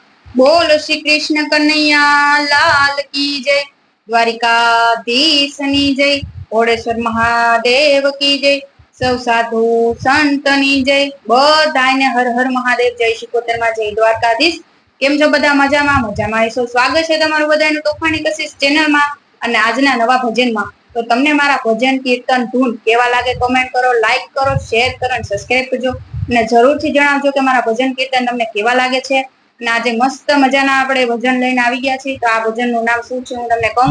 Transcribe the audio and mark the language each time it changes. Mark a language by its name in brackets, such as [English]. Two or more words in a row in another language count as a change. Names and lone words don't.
[Hindi] बोलो श्री कृष्ण कन्हैया लाल की जय। [Gujarati] દ્વારિકાધીશની જય। [Hindi] ओडेश्वर महादेव की जय। [Gujarati] સૌ સાધુ સંતની જય। બધાને હર હર મહાદેવ। જય શિકોતર માં જય દ્વારકાધીશ। કેમ છો બધા મજામાં? મજામાં હશો। સ્વાગત છે તમારું બધાનું તોફાની કશિશ ચેનલ માં અને આજના નવા ભજન માં। તો તમને મારા ભજન કીર્તન ધૂન કેવા લાગે કમેન્ટ કરો, લાઇક કરો, શેર કરો અને સબ્સ્ક્રાઇબ કરજો। અને જરૂરથી જણાવજો કે મારા ભજન કીર્તન તમને કેવા લાગે છે। આજ મસ્ત મજાના આપણે ભજન લઈને આવી ગયા છીએ। તો આ ભજનનું નામ શું છે હું તમને કહું।